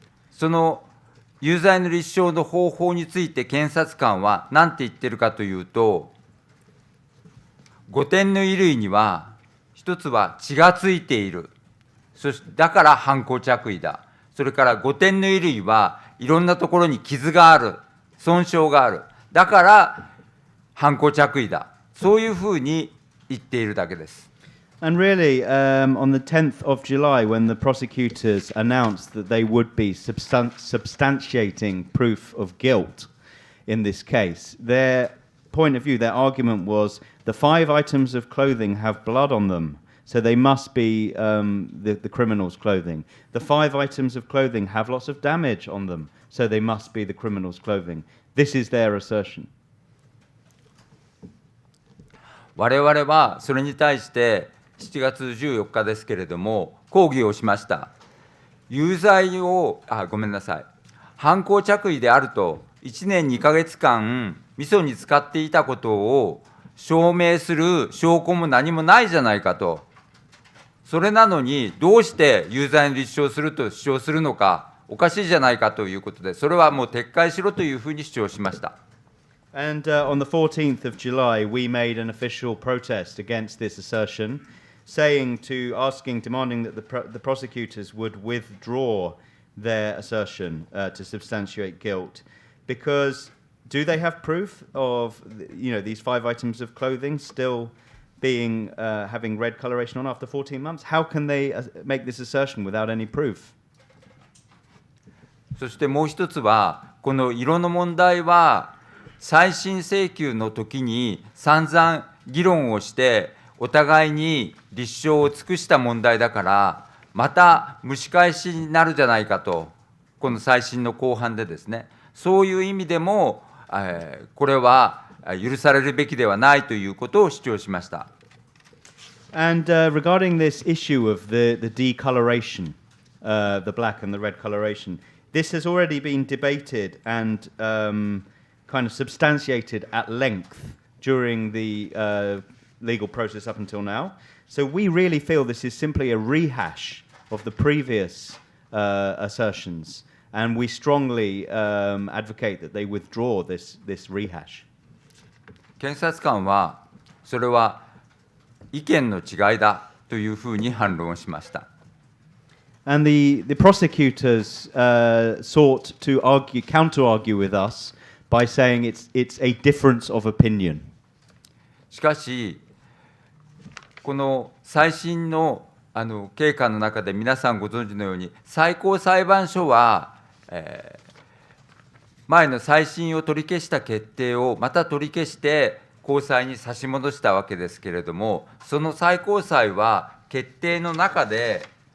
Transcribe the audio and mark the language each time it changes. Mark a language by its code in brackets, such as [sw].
[ja] その有罪の立証の方法について検察官は何て言ってるかというと、5点の衣類には一つは血がついている。だから犯行着衣だ。それから5点の衣類はいろんなところに傷がある。損傷がある。だから犯行着衣だ。そういうふうに言っているだけです。 [en] And really, on the 10th of July, when the prosecutors announced that they would be substantiating proof of guilt in this case, their point of view, their argument was the 5 items of clothing have blood on them, so they must be the criminal's clothing. The 5 items of clothing have lots of damage on them, so they must be the criminal's clothing. This is their assertion. [ja] 我々はそれに対して7月14日ですけれども抗議をしました。有罪をごめんなさい。犯行着衣であると1年2ヶ月間ミソに使っていたことを証明する証拠も何もないじゃないかと。それなのにどうして有罪に立証すると主張するのかおかしいじゃないかということで、それはもう撤回しろというふうに主張しました。 [en] And on the 14th of July, we made an official protest against this assertion, demanding that the prosecutors would withdraw their assertion to substantiate guilt, because do they have proof of these 5 items of clothing still being having red coloration on after 14 months? How can they make this assertion without any proof? [ja] そしてもう一つはこの色の問題は再審請求の時に散々議論をしてお互いに立証を尽くした問題だからまた蒸し返しになるじゃないかと、この再審の後半でですね、そういう意味でもこれは許されるべきではないということを主張しました。 [en] And regarding this issue of the decoloration, the black and the red coloration, this has already been debated and kind of substantiated at length during the legal process up until now. So we really feel this is simply a rehash of the previous assertions, and we strongly advocate that they withdraw this rehash. [ja] 検察官はそれは意見の違いだというふうに反論をしました。 [en] And the prosecutors sought to counter-argue with us by saying it's a difference of opinion. [ja] しかし、この再審の経過の中で皆さんご存知のように、最高裁判所は、前の再審を取り消した決定をまた取り消して高裁に差し戻したわけですけれども、その最高裁は決定の中で、